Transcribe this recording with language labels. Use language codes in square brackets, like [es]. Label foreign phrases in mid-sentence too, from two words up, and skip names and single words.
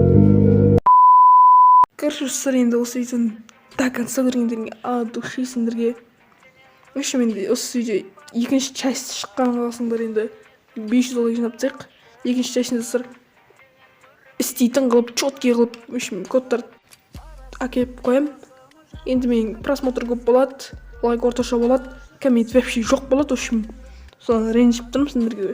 [kk] Короче, енді осы видеоны [ru] до конца [kk] көргендеріңе [ru] от души [kk] сендерге. Вообще мен осы видео екінші часть шыққан қаласыңдар енді 500 доллар жинап тастайық. Екінші частьында сіздер істейтін қылып, четкий қылып, общем, кодтарды әкеліп қоям. Енді мен просмотр көп болады, лайк орташа болады, коммент вообще жоқ болады, общем, соны ренжіп тұрмын сендерге.